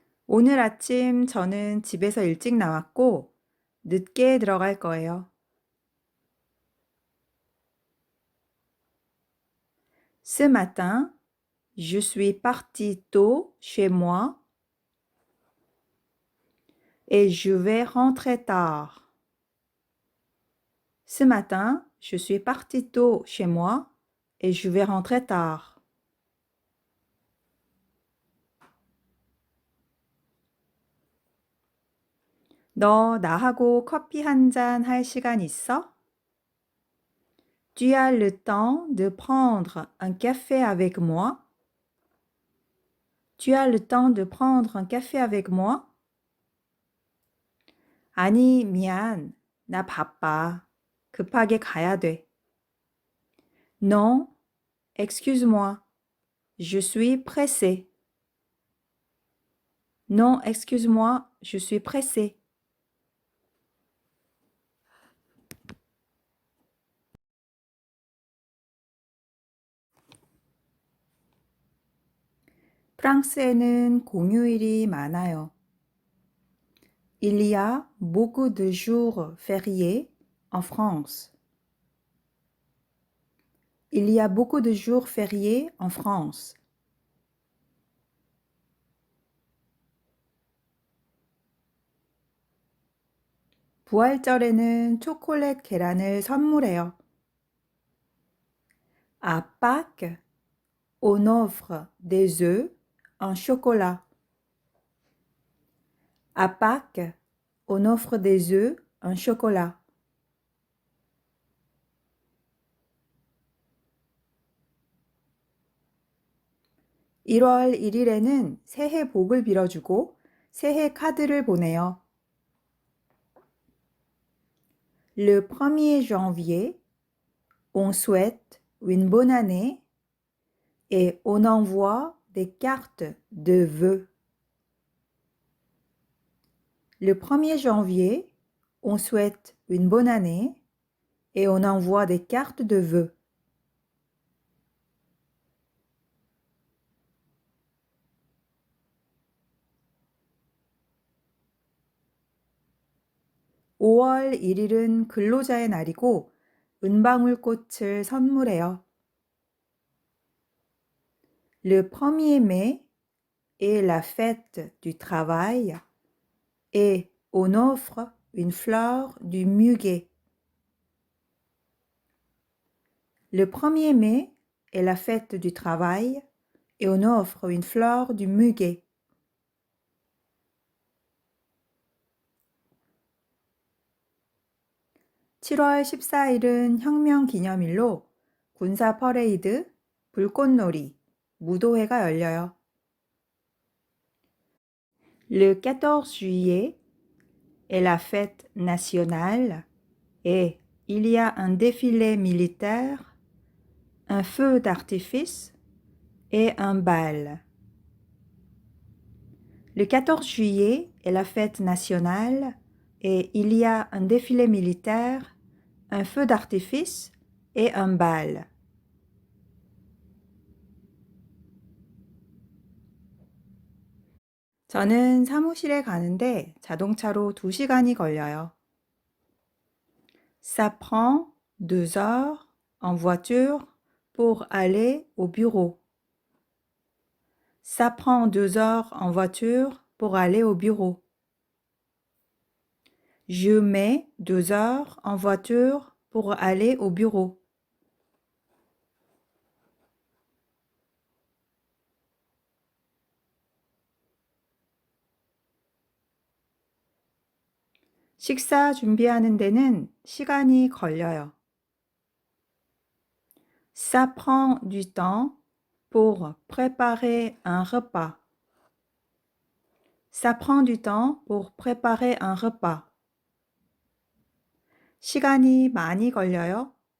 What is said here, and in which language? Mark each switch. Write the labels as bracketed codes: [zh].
[ko] 오늘 아침 저는 집에서 일찍 나왔고 늦게 들어갈 거예요. [fr] Ce matin, je suis parti tôt chez moi et je vais rentrer tard. Ce matin, je suis parti tôt chez moi et je vais rentrer tard. [ko] 너 나하고 커피 한 잔 할 시간 있어? [fr] Tu as le temps de prendre un café avec moi? Tu as le temps de prendre un café avec moi? [ko] 아니, 미안. 나 바빠. 급하게 가야 돼. [fr] Non, excuse-moi. Je suis pressé. Non, excuse-moi, je suis pressé. [ko] 프랑스에는 공휴일이 많아요. [fr] Il y a beaucoup de jours fériés en France. Il y a beaucoup de jours fériés en France. [ko] 부활절에는 초콜릿 계란을 선물해요. [fr] À Pâques, on offre des œufs en chocolat. À Pâques, on offre des œufs en chocolat. [ko] (1월 1일에는) 새해 복을 빌어주고 새해 카드를 보내요. [fr] Le 1er janvier, on souhaite une bonne année et on envoie des cartes de vœux. Le 1er janvier, on souhaite une bonne année et on envoie des cartes de vœux. [ko] (5월 1일은) 근로자의 날이고 은방울꽃을 선물해요. [fr] Le 1er mai est la fête du travail et on offre une fleur du muguet. Le 1er mai est la fête du travail et on offre une fleur du muguet. [ko] (7월 14일은) 혁명 기념일로 군사 퍼레이드, 불꽃놀이, 무도회가 열려요. [fr] Le 14 juillet est la fête nationale et il y a un défilé militaire, un feu d'artifice et un bal. Le 14 juillet est la fête nationale et il y a un défilé militaire, un feu d'artifice et un bal. [ko] 저는 사무실에 가는데 자동차로 2시간이 걸려요. [fr] Ça prend 2 heures en voiture pour aller au bureau. Ça prend 2 heures en voiture pour aller au bureau. Je mets 2 heures en voiture pour aller au bureau. [ko] 식사 준비하는 데는 시간이 걸려요. [fr] Ça prend du temps pour préparer un repas. Ça prend du temps pour préparer un repas. [ko] 시간이 많이 걸려요.